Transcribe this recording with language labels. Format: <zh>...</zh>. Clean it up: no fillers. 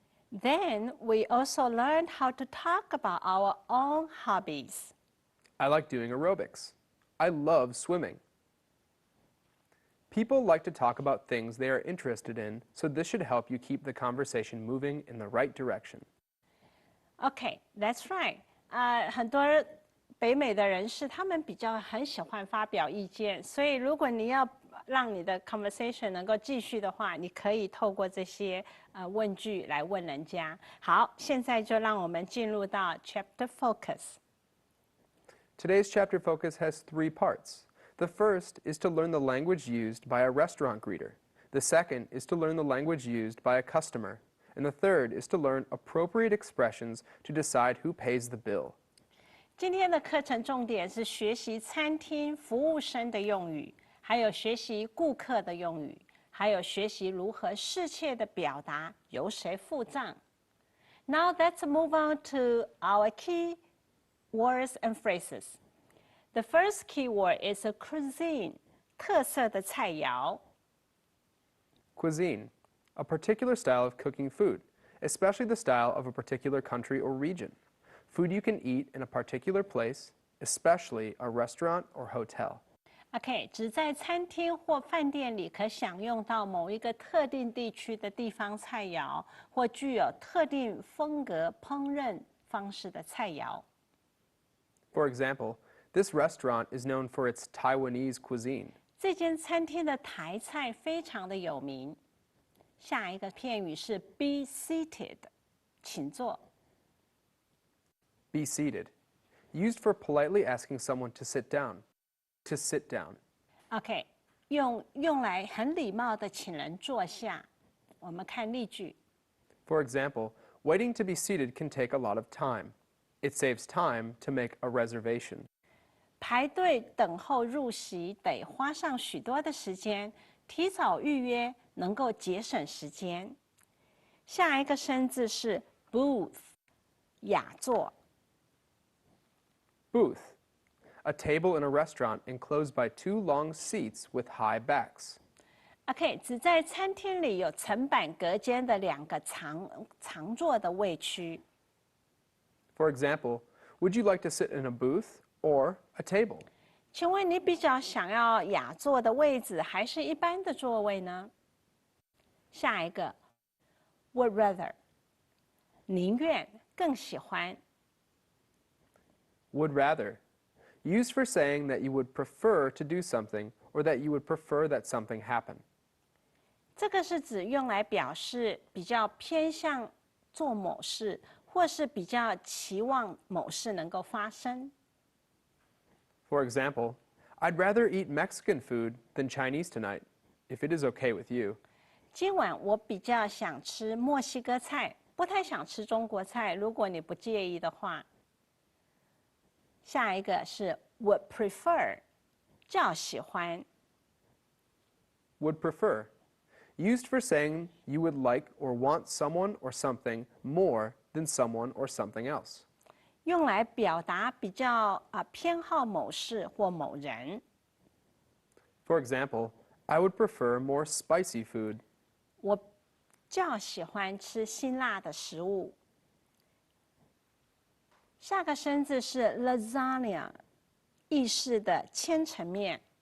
<en>Then we also learned how to talk about our own hobbies. I like doing aerobics. I love swimming. People like to talk about things they are interested in, so this should help you keep the conversation moving in the right direction. Okay, that's right.</en> <zh>很多北美的人士，他们比较很喜欢发表意见，所以如果你要让你的 conversation 能够继续的话，你可以透过这些问句来问人家。好，现在就让我们进入到</zh> <en>chapter focus。 Today's chapter focus has 3 parts. The first is to learn the language used by a restaurant greeter. The second is to learn the language used by a customer. And the third is to learn appropriate expressions to decide who pays the bill.</en> <zh>今天的课程重点是学习餐厅服务生的用语，还有学习顾客的用语，还有学习如何适切的表达由谁付账。</zh> <en>Now let's move on to our key words and phrases. The first key word is a cuisine,</en> <zh>特色的菜肴。</zh> <en>Cuisine, a particular style of cooking food, especially the style of a particular country or region. Food you can eat in a particular place, especially a restaurant or hotel.</en> <zh>OK， 只在餐厅或饭店里可享用到某一个特定地区的地方菜肴，或具有特定风格烹饪方式的菜肴。</zh> <en>For example, this restaurant is known for its Taiwanese cuisine.</en> <zh>这间餐厅的台菜非常的有名。下一个片语是</zh> <en>be seated，</en> <zh>请坐。</zh> <en>Be seated, used for politely asking someone to sit down. To sit down.</en> <zh>OK， 用来很礼貌的请人坐下。我们看例句。</zh> <en>For example, waiting to be seated can take a lot of time. It saves time to make a reservation.</en> <zh>排队等候入席得花上许多的时间，提早预约能够节省时间。下一个生字是 booth， 雅座。</zh> <en>Booth, a table in a restaurant enclosed by 2 long seats with high backs.</en> <zh>OK， 只在餐厅里有层板隔间的2个长座的位区。</zh> <en>For example, would you like to sit in a booth or a table?</en> <zh>请问你比较想要雅座的位置，还是一般的座位呢？下一个</zh> <en>would rather，</en> <zh>宁愿更喜欢。</zh> <en>Would rather, used for saying that you would prefer to do something or that you would prefer that something happen.</en> <zh>这个是指用来表示比较偏向做某事，或是比较期望某事能够发生。</zh> <en>For example, I'd rather eat Mexican food than Chinese tonight, if it is okay with you.</en> <zh>今晚我比较想吃墨西哥菜，不太想吃中国菜，如果你不介意的话。下一个是</zh> <en>would prefer，</en> <zh>较喜欢。</zh> <en>Would prefer, used for saying you would like or want someone or something more than someone or something else.</en> <zh>用来表达比较偏好某事或某人。</zh> <en>For example, I would prefer more spicy food.</en> <zh>我较喜欢吃辛辣的食物。下个生字是 lasagna， 意式的千层面。</zh>